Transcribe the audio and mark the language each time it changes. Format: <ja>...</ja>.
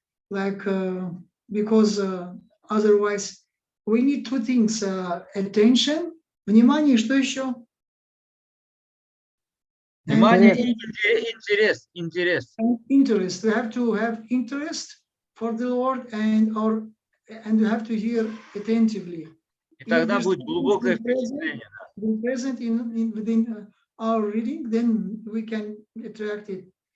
<en>Like because otherwise we need two things: attention,</en> <ru>внимание, что еще? Внимание и интерес.</ru> <en>Interest. We have to have interest for the Lord, and you have to hear attentively.</en> <ru>И тогда будет глубокое впечатление.</ru> <en>Be present within our reading, then we can attract it.</en>